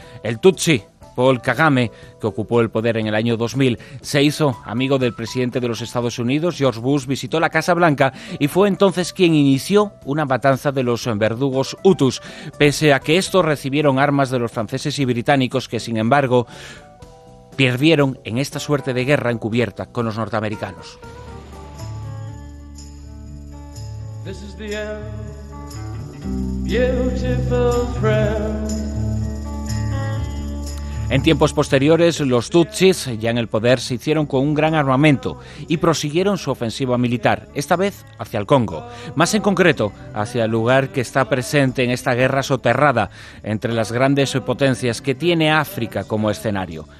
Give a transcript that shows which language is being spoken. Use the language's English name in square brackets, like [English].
[Spanish] El tutsi Paul Kagame, que ocupó el poder en el año 2000, se hizo amigo del presidente de los Estados Unidos, George Bush, visitó la Casa Blanca y fue entonces quien inició una matanza de los verdugos hutus, pese a que estos recibieron armas de los franceses y británicos que, sin embargo, perdieron en esta suerte de guerra encubierta con los norteamericanos. [English] This is the end, beautiful friend. [Spanish] En tiempos posteriores, los tutsis, ya en el poder, se hicieron con un gran armamento y prosiguieron su ofensiva militar, esta vez hacia el Congo. Más en concreto, hacia el lugar que está presente en esta guerra soterrada entre las grandes potencias que tiene África como escenario.